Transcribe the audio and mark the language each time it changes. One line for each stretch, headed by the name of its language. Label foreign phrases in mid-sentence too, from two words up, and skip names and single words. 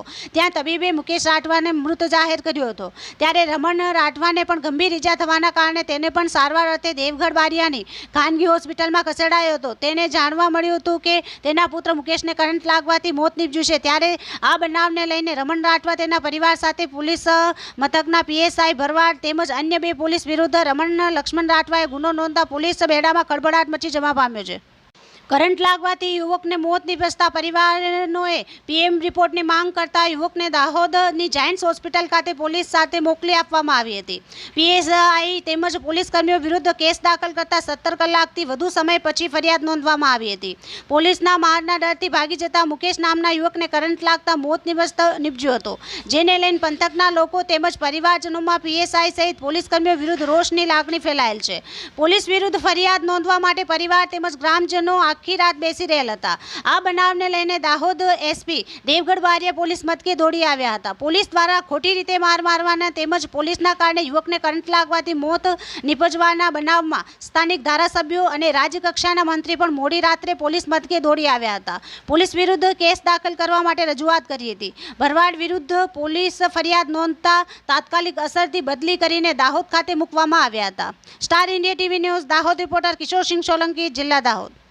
Gujarati: ત્યાં તબીબે મુકેશ રાઠવાને મૃત જાહેર કર્યો હતો ત્યારે રમણ રાઠવાને પણ ગંભીર ઈજા થવાના કારણે તેને પણ સારવાર અર્થે દેવગઢ બારિયાની ખાનગી હોસ્પિટલમાં ખસેડાયો હતો। તેને જાણવા મળ્યું હતું કે તેના પુત્ર મુકેશને કરંટ લાગવાથી મોત નીપજ્યું છે ત્યારે આ બનાવને લઈને રમણ રાઠવા તેના પરિવાર સાથે પોલીસ મથકના પીએસઆઈ ભરવાડ તેમજ અન્ય 2 પોલીસ વિરુદ્ધ રમણ લક્ષ્મણ રાઠવાએ ગુનો નોંધતા પોલીસ બેડામાં ખળભળાટ મચી જવા પામ્યો છે। કરંટ લાગવાથી યુવકને મોત નીપજતા પરિવારનોએ પીએમ રિપોર્ટની માંગ કરતા યુવકને દાહોદની જાયન્ટ્સ હોસ્પિટલ ખાતે પોલીસ સાથે મોકલી આપવામાં આવી હતી। પીએસઆઈ તેમજ પોલીસકર્મીઓ વિરુદ્ધ કેસ દાખલ કરતા 17 કલાકથી વધુ સમય પછી ફરિયાદ નોંધવામાં આવી હતી। પોલીસના મારના ડરથી ભાગી જતા મુકેશ નામના યુવકને કરંટ લાગતા મોત નીપજ્યો હતો, જેને લઈને પંથકના લોકો તેમજ પરિવારજનોમાં પીએસઆઈ સહિત પોલીસકર્મીઓ વિરુદ્ધ રોષની લાગણી ફેલાયેલ છે। પોલીસ વિરુદ્ધ ફરિયાદ નોંધવા માટે પરિવાર તેમજ ગ્રામજનો આખી રાત બેસી રહેલ હતા। આ બનાવને લઈને દાહોદ એસપી દેવગઢ બારિયા પોલીસ મથકે દોડી આવ્યા હતા। પોલીસ દ્વારા ખોટી રીતે માર મારવાના તેમજ પોલીસના કારણે યુવકને કરંટ લાગવાથી મોત નીપજવાના બનાવમાં સ્થાનિક ધારાસભ્યો અને રાજ્યકક્ષાના મંત્રી પણ મોડી રાત્રે પોલીસ મથકે દોડી આવ્યા હતા। પોલીસ વિરુદ્ધ કેસ દાખલ કરવા માટે રજૂઆત કરી હતી। ભરવાડ વિરુદ્ધ પોલીસ ફરિયાદ નોંધતા તાત્કાલિક અસરથી બદલી કરીને દાહોદ ખાતે મૂકવામાં આવ્યા હતા। સ્ટાર ઇન્ડિયા ટીવી ન્યૂઝ દાહોદ રિપોર્ટર કિશોર સિંહ સોલંકી, જિલ્લા દાહોદ।